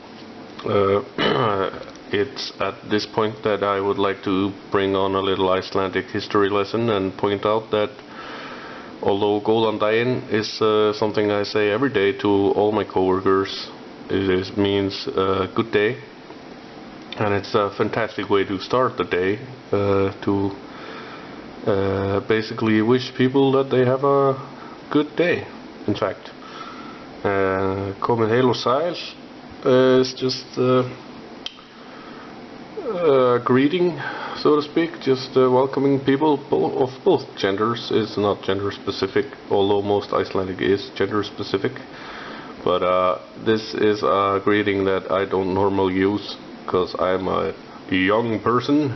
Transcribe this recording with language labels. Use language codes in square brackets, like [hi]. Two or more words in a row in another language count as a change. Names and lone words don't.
[en] It's at this point that I would like to bring on a little Icelandic history lesson and point out that although [is] Góðan daginn [en] is something I say every day to all my coworkers, it means good day, and it's a fantastic way to start the day, to basically wish people that they have a good day, in fact. [is] Komið heil og sæl [en] is just greeting, so to speak, just welcoming people of both genders. It's not gender specific, although most Icelandic is gender specific, but this is a greeting that I don't normally use because I'm a young person.